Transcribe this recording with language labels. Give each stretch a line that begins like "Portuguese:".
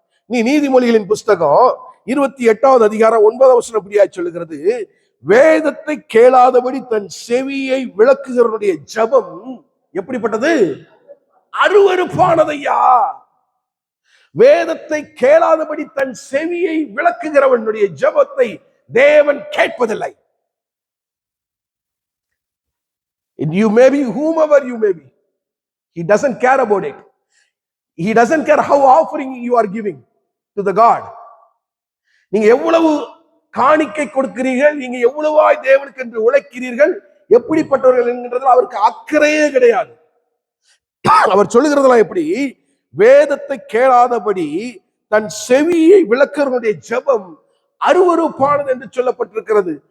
Tamil: நீதிமொழிகளின் புஸ்தகம் 28வது அதிகாரம் 9வது வசனம் இப்படியாய் சொல்லுகிறது, வேதத்தை கேளாதபடி தன் செவியை விளக்குகிறவனுடைய ஜபம் எப்படிப்பட்டது? அருவருப்பானதையா. வேதத்தை கேளாதபடி தன் செவியை விளக்குகிறவனுடைய ஜபத்தை தேவன் கேட்பதில்லை.
English: You may be whomever you may be. He doesn't care about it. He doesn't care how offering you are giving to the God.
Tamil: நீங்க எவ்வளவு காணிக்கை கொடுக்கிறீர்கள், நீங்க எவ்வளவாய் தேவனுக்கு என்று உழைக்கிறீர்கள், எப்படிப்பட்டவர்கள் என்கிறதுல அவருக்கு அக்கறையே கிடையாது. அவர் சொல்லுகிறதெல்லாம் எப்படி? வேதத்தை கேளாதபடி தன் செவியை விளக்குறவனுடைய ஜெபம் அருவருப்பானது என்று சொல்லப்பட்டிருக்கிறது.